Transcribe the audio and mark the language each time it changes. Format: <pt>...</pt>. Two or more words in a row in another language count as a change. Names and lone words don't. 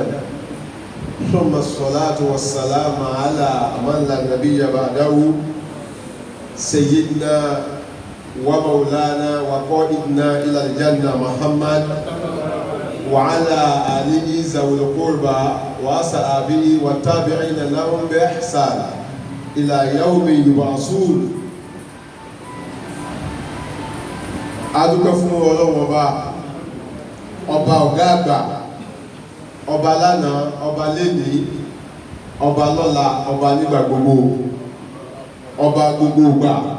<ar>ثم الصلاة والسلام على من لا نبي بعده، سيدنا ومولانا وقائدنا إلى الجنة محمد وعلى آله ذوي القربى وأصحابه والتابعين لهم بإحسان إلى يوم يبعثون.</ar> <yo>adúpẹ́ fún Ọlọ́run ọba ọ̀gá àgbà, ọba lánàá, ọba lénìí, ọba lọ́la, ọba nígbà gbogbo, ọba gbogbo ìgbà.</yo>